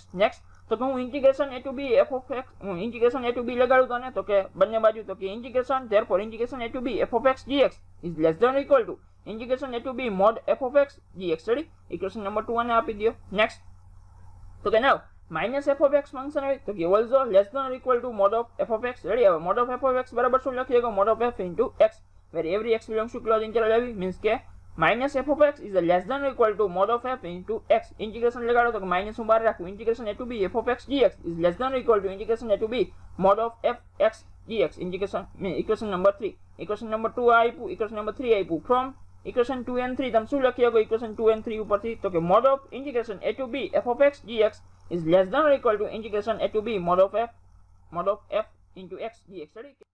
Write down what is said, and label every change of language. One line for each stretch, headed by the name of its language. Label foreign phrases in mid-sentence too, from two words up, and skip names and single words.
Gujarati: નેક્સ્ટ તો કે હું ઇન્ટિગ્રેશન
English: a to b f of x
Gujarati: હું ઇન્ટિગ્રેશન
English: a to b
Gujarati: લગાડું તો ને તો કે બંને બાજુ તો કે ઇન્ટિગ્રેશન
English: therefore integration a to b f of x dx is less than or equal to integration a to b mod f of x dx.
Gujarati: રેડી?
English: equation number 2
Gujarati: આને આપી દો. નેક્સ્ટ તો કે
English: now minus f of x function
Gujarati: હોય તો કે
English: also less than or equal to mod of f of x.
Gujarati: રેડી? હવે
English: mod of f of x
Gujarati: બરાબર શું લખીએ કે
English: mod of f into x where every x belongs to closed interval AB.
Gujarati: મીન્સ કે
English: minus f of x is less than or equal to mod of f into x.
Gujarati: ઇન્ટિગ્રેશન લગાડો તો કે માઇનસ હું બહાર રાખું.
English: integration a to b f of x dx is less than or equal to integration a to b mod of f x dx. integration equation number 3. equation number 2
Gujarati: આપ્યું,
English: equation number 3
Gujarati: આપ્યું.
English: from equation 2 and 3
Gujarati: તમે શું લખી શકો
English: equation 2 and 3
Gujarati: ઉપરથી તો કે
English: mod of integration a to b f of x dx is less than or equal to integration a to b mod of f into x dx. રેડી?